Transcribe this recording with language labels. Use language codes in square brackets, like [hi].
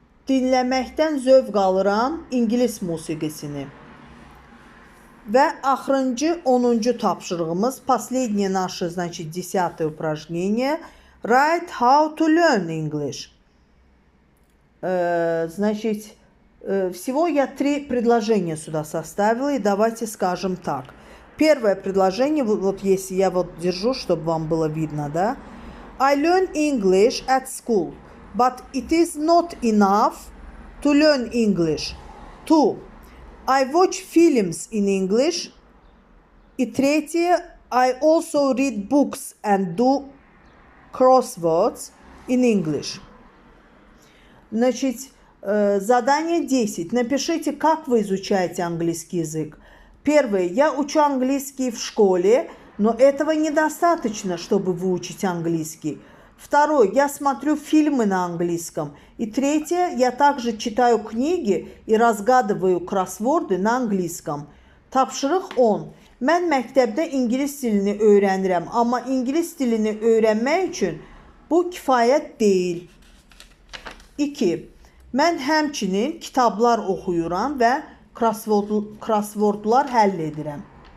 [az] Dinləməkdən zövq alıram ingilis musiqisini. Və axırıncı 10-cu tapşırığımız, [ru] последнее наше, значит, 10-е упражнение. [en] Write how to learn English. [ru] Значит, всего я 3 предложения сюда составила, и давайте скажем так. Первое предложение, вот если я вот держу, чтобы вам было видно, да. [en] I learn English at school, but it is not enough to learn English. 2. I watch films in English. [ru] И третье, [en] I also read books and do crosswords in English. [ru] Значит, задание 10. Напишите, как вы изучаете английский язык. Первое. Я учу английский в школе, но этого недостаточно, чтобы выучить английский. Второе. Я смотрю фильмы на английском. И третье. Я также читаю книги и разгадываю кроссворды на английском. [az] Tapşırıq 10. Mən məktəbdə ingilis dilini öyrənirəm, amma ingilis dilini öyrənmək üçün bu kifayət deyil. 2. Mən həmçinin kitablar oxuyuram və crosswordlar həll edirəm.